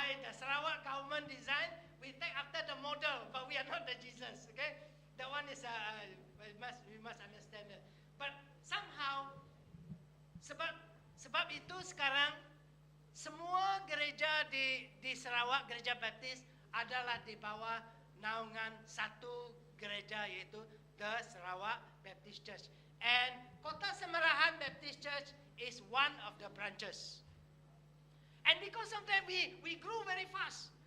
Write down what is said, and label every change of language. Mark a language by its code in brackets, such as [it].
[en] Sarawak government design. We take after the model, but we are not the Jesus. Okay, that one is we must understand that. But somehow, [ms] sebab itu sekarang semua gereja di Sarawak, gereja Baptis adalah di bawah naungan satu gereja, yaitu the Sarawak Baptist Church. [en] And Kota Semerahan Baptist Church is one of the branches. And because of that, we grew very fast.